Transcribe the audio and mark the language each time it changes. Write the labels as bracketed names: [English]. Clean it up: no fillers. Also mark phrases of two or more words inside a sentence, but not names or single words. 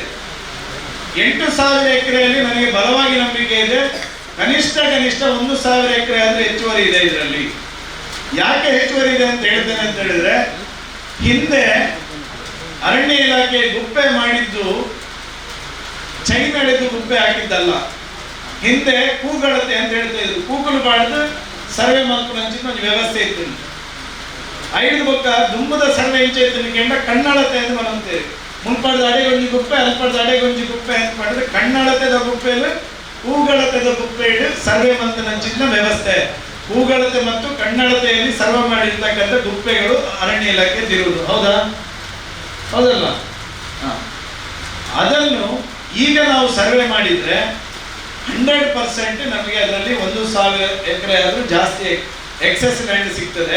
[Kannada] 8,000 ಎಕರೆಯಲ್ಲಿ ನನಗೆ ಬಲವಾಗಿ ನಂಬಿಕೆ ಇದೆ, ಕನಿಷ್ಠ 1,000 ಎಕರೆ ಆದ್ರೆ ಹೆಚ್ಚುವರಿ ಇದೆ ಇದರಲ್ಲಿ. ಯಾಕೆ ಹೆಚ್ಚುವರಿ ಇದೆ ಅಂತ ಹೇಳ್ತೇನೆ ಅಂತ ಹೇಳಿದ್ರೆ, ಹಿಂದೆ ಅರಣ್ಯ ಇಲಾಖೆ ಗುಪ್ಪೆ ಮಾಡಿದ್ದು ಚೈನ್ ಎಳೆದು ಗುಪ್ಪೆ ಹಾಕಿದ್ದಲ್ಲ. ಹಿಂದೆ ಕೂಗಳತೆ ಅಂತ ಹೇಳ್ತಾ ಇದ್ರು. [Tulu] ಕೂಗಲು ಬಾಡ್ದು ಸರ್ವೆ ಮಾಡ್ಕೊಂಡಂಚಿನ ಒಂದು ವ್ಯವಸ್ಥೆ ಇತ್ತು. ಐದು ಬೊಕ್ಕ ದುಂಬದ ಸರ್ವೆ ಇಂಚೆ ಇತ್ತು ಕೆಂಡ ಕಣ್ಣಳತೆ ಅಂತ ಬರಂತೇವೆ. ಮುನ್ಪಡ್ದ ಅಡೆಗೊಂಜಿ ಗುಪ್ಪೆ ಅಲ್ಪಡ್ದ ಅಡೆಗೊಂಜಿ ಗುಪ್ಪೆ ಅಂತ ಮಾಡಿದ್ರೆ ಕಣ್ಣಳತೆದ ಗುಪ್ಪೆಯಲ್ಲಿ ಕೂಗಳತೆದ ಗುಪ್ಪೆ ಸರ್ವೆ ಮಂತನಂಚಿನ ವ್ಯವಸ್ಥೆ. [Kannada] ಕೂಗಳತೆ ಮತ್ತು ಕಣ್ಣಳತೆಯಲ್ಲಿ ಸರ್ವೆ ಮಾಡಿರ್ತಕ್ಕಂಥ ಗುಪ್ಪೆಗಳು ಅರಣ್ಯ ಇಲಾಖೆ ಇರುವುದು. ಹೌದಾ? ಹೌದಲ್ಲ? ಅದನ್ನು ಈಗ ನಾವು ಸರ್ವೆ ಮಾಡಿದ್ರೆ 100% ನಮಗೆ ಅದರಲ್ಲಿ 1,000 ಎಕರೆ ಆದರೂ ಜಾಸ್ತಿ [English] excess land [Kannada] ಸಿಗ್ತದೆ.